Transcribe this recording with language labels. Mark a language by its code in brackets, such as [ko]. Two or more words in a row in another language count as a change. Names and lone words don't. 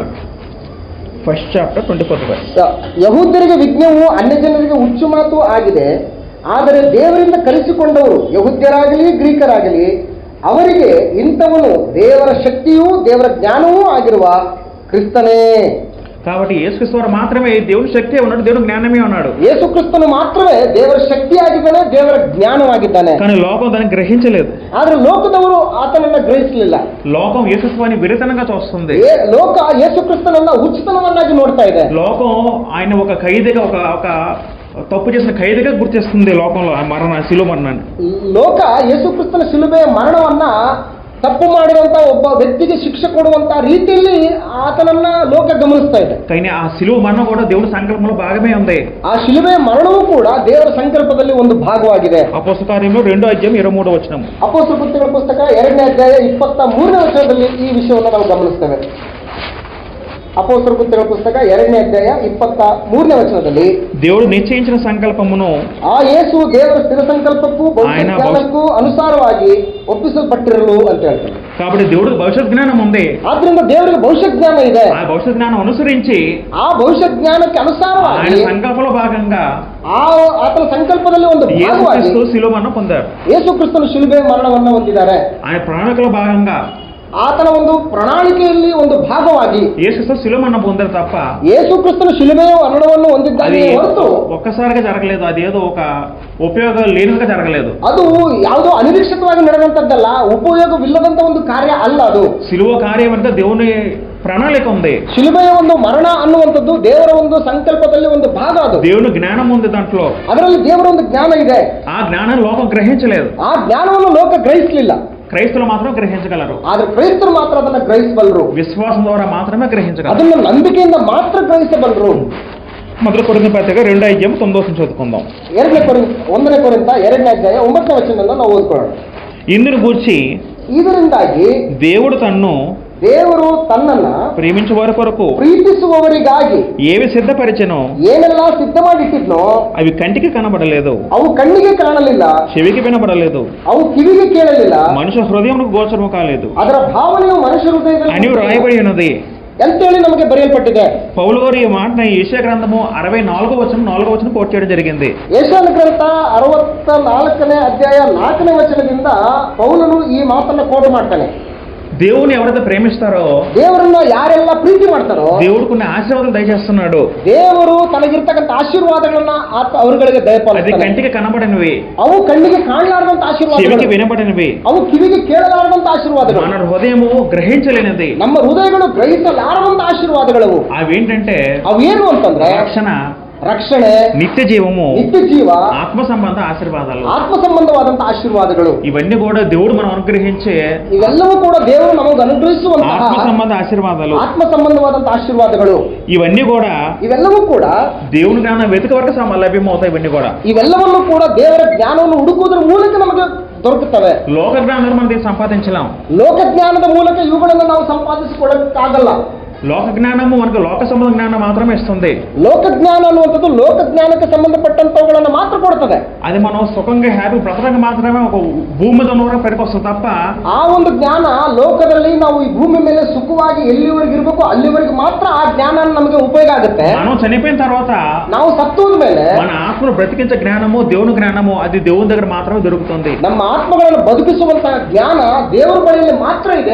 [en] 1st chapter 24th verse. [kn] ಯಹೂದ್ಯರಿಗೆ ವಿಜ್ಞವು ಅನ್ಯಜನರಿಗೆ ಹುಚ್ಚು ಮಾತು ಆಗಿದೆ, ಆದರೆ ದೇವರಿಂದ ಕಲಿಸಿಕೊಂಡವರು ಯಹೂದ್ಯರಾಗಲಿ ಗ್ರೀಕರಾಗಲಿ ಅವರಿಗೆ ಇಂಥವನು ದೇವರ ಶಕ್ತಿಯೂ ದೇವರ ಜ್ಞಾನವೂ ಆಗಿರುವ ಕ್ರಿಸ್ತನೇ. [te] కాబట్టి యేసుక్రీస్తు ద్వారా మాత్రమే దేవుని శక్తి ఉన్నాడు, దేవుని జ్ఞానమే ఉన్నాడు. [kn] ಯೇಸು ಕ್ರಿಸ್ತನು ಮಾತ್ರವೇ ದೇವರ ಶಕ್ತಿಯಾಗಿದ್ದಾನೆ, ದೇವರ ಜ್ಞಾನವಾಗಿದ್ದಾನೆ. [te] కానీ లోకం దాన్ని గ్రహించలేదు. [kn] ಆದ್ರೆ ಲೋಕದವರು ಆತನನ್ನ ಗ್ರಹಿಸಲಿಲ್ಲ. [te] లోకం యేసుక్రీస్తుని విరితనంగా చూస్తుంది. [kn] ಲೋಕ ಯೇಸು ಕ್ರಿಸ್ತನನ್ನ ಉಚಿತನವನ್ನಾಗಿ ನೋಡ್ತಾ ಇದೆ. [te] లోకం ఆయన ఒక ఖైదీగా, ఒక తప్పు చేసిన ఖైదీగా గుర్తిస్తుంది లోకంలో ఆ శిలువ మరణాన్ని. [kn] ಲೋಕ ಯೇಸುಕ್ರಿಸ್ತನ ಶಿಲುಬೆಯ ಮರಣವನ್ನ ತಪ್ಪು ಮಾಡಿರುವಂತ ಒಬ್ಬ ವ್ಯಕ್ತಿಗೆ ಶಿಕ್ಷೆ ಕೊಡುವಂತ ರೀತಿಯಲ್ಲಿ ಆತನನ್ನ ಲೋಕ ಗಮನಿಸ್ತಾ ಇದೆ. [te] కానీ ఆ శిలువ మరణం కూడా దేవుడి సంకల్పంలో భాగమే ఉంది. [kn] ಆ ಶಿಲುಬೆಯ ಮರಣವೂ ಕೂಡ ದೇವರ ಸಂಕಲ್ಪದಲ್ಲಿ ಒಂದು ಭಾಗವಾಗಿದೆ. [te] అపోస్తల కార్యములు 2:23 [kn] ಅಪೊಸ್ತಲ ಕೃತ್ಯಗಳ ಪುಸ್ತಕ 2ನೇ ಅಧ್ಯಾಯ 23ನೇ ವಚನದಲ್ಲಿ ಈ ವಿಷಯವನ್ನು ನಾವು ಗಮನಿಸ್ತೇವೆ. ಅಪೊಸ್ತಲ ಕೃತ್ಯಗಳ ಪುಸ್ತಕ 2ನೇ ಅಧ್ಯಾಯ 23ನೇ ವಚನದಲ್ಲಿ [te] దేవుడు నిశ్చయించిన సంకల్పమును [kn] ಆ ಯೇಸು ದೇವರ ಸ್ಥಿರ ಸಂಕಲ್ಪಕ್ಕೂ ಭವಿಷ್ಯ ಜ್ಞಾನಕ್ಕೂ ಅನುಸಾರವಾಗಿ ಒಪ್ಪಿಸಲ್ಪಟ್ಟಿರಲು ಅಂತ ಹೇಳ್ತಾರೆ. [te] కాబట్టి దేవుడికి భవిష్యత్ జ్ఞానం ఉంది. [kn] ಆದ್ರಿಂದ ದೇವರಿಗೆ ಭವಿಷ್ಯ ಜ್ಞಾನ ಇದೆ. [te] ఆ భవిష్యత్ జ్ఞానం అనుసరించి [kn] ಆ ಭವಿಷ್ಯ ಜ್ಞಾನಕ್ಕೆ ಅನುಸಾರವಾಗಿ [te] ఆయన సంకల్పంలో భాగంగా [kn] ಆತನ ಸಂಕಲ್ಪದಲ್ಲಿ ಒಂದು ಭಾಗವಾಗಿ [te] యేసుక్రీస్తు శిలువ మరణం పొందారు. [kn] ಯೇಸು ಕ್ರಿಸ್ತನು ಶಿಲುಬೆ ಮರಣವನ್ನು ಹೊಂದಿದ್ದಾರೆ. [te] ఆయన ప్రణాళికలో భాగంగా [kn] ಆತನ ಒಂದು ಪ್ರಣಾಳಿಕೆಯಲ್ಲಿ ಒಂದು ಭಾಗವಾಗಿ [te] యేసుక్రీస్తు శిలువ మరణం పొందారు తప్ప [kn] ಯೇಸು ಕ್ರಿಸ್ತನು ಶಿಲುಬೆಯ ಮರಣವನ್ನು ಹೊಂದಿದ್ದಾನೆ ಹೊರತು [te] ఒక్కసారిగా జరగలేదు. అది ఏదో ఒక ಉಪಯೋಗ లేనిగా జరగలేదు. [kn] ಅದು ಯಾವುದೋ ಅನಿರೀಕ್ಷಿತವಾಗಿ ನಡೆದಂತದ್ದಲ್ಲ, ಉಪಯೋಗವಿಲ್ಲದಂತ ಒಂದು ಕಾರ್ಯ ಅಲ್ಲ. ಅದು [te] శిలువ కార్యం అంటే దేవుని ప్రణాళిక ఉంది. [kn] ಶಿಲುಬೆಯ ಒಂದು ಮರಣ ಅನ್ನುವಂಥದ್ದು ದೇವರ ಒಂದು ಸಂಕಲ್ಪದಲ್ಲಿ ಒಂದು ಭಾಗ. ಅದು [te] దేవుని జ్ఞానం ఉంది దాంట్లో. [kn] ಅದರಲ್ಲಿ ದೇವರ ಒಂದು ಜ್ಞಾನ ಇದೆ. [te] ఆ జ్ఞానం లోకం గ్రహించలేదు. [kn] ಆ ಜ್ಞಾನವನ್ನು ಲೋಕ ಗ್ರಹಿಸಲಿಲ್ಲ. [te] క్రైస్తవులు మాత్రం గ్రహించగలరు. [kn] ಆದ್ರೆ ಕ್ರೈಸ್ತರು ಮಾತ್ರ ಅದನ್ನ ಗ್ರಹಿಸಬಲ್ಲರು. [te] విశ్వాసం ద్వారా మాత్రమే గ్రహించగలరు. [kn] ಅದನ್ನ ನಂಬಿಕೆಯಿಂದ ಮಾತ್ರ ಗ್ರಹಿಸಬಲ್ಲರು. [te] మొదటి కొరింథీ పత్రిక 2:9 చదువుకుందాం. [kn] 1ನೇ ಕೊರಿಂಥ 2ನೇ ಅಧ್ಯಾಯ 9ನೇ ವಚನದಿಂದ ನಾವು ಓದ್ಕೊಳ್ಳೋಣ. [te] ఇందును గూర్చి [kn] ಇದರಿಂದಾಗಿ ದೇವರು ತನ್ನನ್ನ [te] ప్రేమించు వారి కొరకు [kn] ಪ್ರೀತಿಸುವವರಿಗಾಗಿ [te] ఏవి సిద్ధపరిచెనో [kn] ಏನೆಲ್ಲ ಸಿದ್ಧ ಮಾಡಿಟ್ಟಿದ್ನೋ [te] అవి కంటికి కనబడలేదు, [kn] ಅವು ಕಣ್ಣಿಗೆ ಕಾಣಲಿಲ್ಲ, [te] చెవికి వినబడలేదు, [kn] ಅವು ಕಿವಿಗೆ ಕೇಳಲಿಲ್ಲ, [te] మనుషుల హృదయమునకు గోచరము కాలేదు [kn] ಅದರ ಭಾವನೆಯು ಮನುಷ್ಯ ಹೃದಯದಲ್ಲಿ [te] అని రాయబడి ఉన్నది [kn] ಅಂತೇಳಿ ನಮಗೆ ಬರೆಯಲ್ಪಟ್ಟಿದೆ. [te] పౌలు గారు ఈ మాటను యెషయా గ్రంథము 64వ వచనం కోట్ చేయడం జరిగింది. [kn] ಯೆಶಾಯನ ಗ್ರಂಥ 64ನೇ ಅಧ್ಯಾಯ 4ನೇ ವಚನದಿಂದ ಪೌಲನು ಈ ಮಾತನ್ನ ಕೋಟ್ ಮಾಡ್ತಾನೆ. [te] దేవుని ఎవరైతే ప్రేమిస్తారో, [kn] ದೇವರನ್ನ ಯಾರೆಲ್ಲ ಪ್ರೀತಿ ಮಾಡ್ತಾರೋ [te] దేవుడు కొన్ని ఆశీర్వాదాలు దయచేస్తున్నాడు. [kn] ದೇವರು ತನಗಿರ್ತಕ್ಕಂಥ ಆಶೀರ್ವಾದಗಳನ್ನ ಅವರುಗಳಿಗೆ [te] అది [kn] ದಯಪಾಲಿಸ್ತಾನೆ. [te] కంటికి కనబడనివి, [kn] ಅವು ಕಣ್ಣಿಗೆ ಕಾಣಲಾರದಂತ ಆಶೀರ್ವಾದಗಳು, [te] చెవికి వినబడనివి, [kn] ಅವು ಕಿವಿಗೆ ಕೇಳಲಾರದಂತ ಆಶೀರ್ವಾದಗಳು, [te] మన హృదయము గ్రహించలేనిది. [kn] ನಮ್ಮ ಹೃದಯಗಳು ಗ್ರಹಿಸಲಾರದಂತ ಆಶೀರ್ವಾದಗಳು. [te] అవేంటంటే [kn] ಅವೇನು ಅಂತಂದ್ರೆ [te] రక్షణ, [kn] ರಕ್ಷಣೆ, [te] నిత్య జీవము, [kn] ನಿತ್ಯ ಜೀವ, [te] ఆత్మ సంబంధ ఆశీర్వాదాలు. [kn] ಆತ್ಮ ಸಂಬಂಧವಾದಂತ ಆಶೀರ್ವಾದಗಳು. [te] ఇవన్నీ కూడా దేవుడు మనం అనుగ్రహించే [kn] ಇವೆಲ್ಲವೂ ಕೂಡ ದೇವರು ನಮಗೆ ಅನುಗ್ರಹಿಸುವಂತಹ [te] ఆత్మ సంబంధ ఆశీర్వాదాలు. [kn] ಆತ್ಮ ಸಂಬಂಧವಾದಂತ ಆಶೀರ್ವಾದಗಳು. [te] ఇవన్నీ కూడా [kn] ಇವೆಲ್ಲವೂ ಕೂಡ [te] దేవుని జ్ఞానం వెతికే వరకు లభ్యమవుతాయి. ఇవన్నీ కూడా [kn] ಇವೆಲ್ಲವನ್ನು ಕೂಡ ದೇವರ ಜ್ಞಾನವನ್ನು ಹುಡುಕುವುದರ ಮೂಲಕ ನಮಗೆ ದೊರಕುತ್ತವೆ. [te] లోక జ్ఞానం మనం సంపాదించలేం. [kn] ಲೋಕ ಜ್ಞಾನದ ಮೂಲಕ ಇವುಗಳನ್ನು ನಾವು ಸಂಪಾದಿಸಿಕೊಳ್ಳಕ್ಕಾಗಲ್ಲ. [te] లోక జ్ఞానము మనకు లోక సంబంధ జ్ఞానం మాత్రమే ఇస్తుంది. [kn] ಲೋಕ ಜ್ಞಾನ ಅನ್ನುವಂಥದ್ದು ಲೋಕ ಜ್ಞಾನಕ್ಕೆ ಸಂಬಂಧಪಟ್ಟಂತವುಗಳನ್ನು ಮಾತ್ರ ಕೊಡ್ತದೆ. [te] అది మనం సుఖంగా హ్యాపీ బ్రతకడానికి మాత్రమే ఒక భూమి మీద ఉన్నవరకు పనికొస్తుంది తప్ప [kn] ಆ ಒಂದು ಜ್ಞಾನ ಲೋಕದಲ್ಲಿ ನಾವು ಈ ಭೂಮಿ ಮೇಲೆ ಸುಖವಾಗಿ ಎಲ್ಲಿವರೆಗೆ ಇರಬೇಕು ಅಲ್ಲಿವರೆಗೆ ಮಾತ್ರ ಆ ಜ್ಞಾನ ನಮಗೆ ಉಪಯೋಗ ಆಗುತ್ತೆ. [te] మనం చనిపోయిన తర్వాత [kn] ನಾವು ಸತ್ತೋದ ಮೇಲೆ [te] మన ఆత్మను బ్రతికించే జ్ఞానము, దేవుని జ్ఞానము అది దేవుని దగ్గర మాత్రమే దొరుకుతుంది. [kn] ನಮ್ಮ ಆತ್ಮಗಳನ್ನು ಬದುಕಿಸುವಂತಹ ಜ್ಞಾನ ದೇವರ ಬಳಿಯಲ್ಲಿ ಮಾತ್ರ ಇದೆ.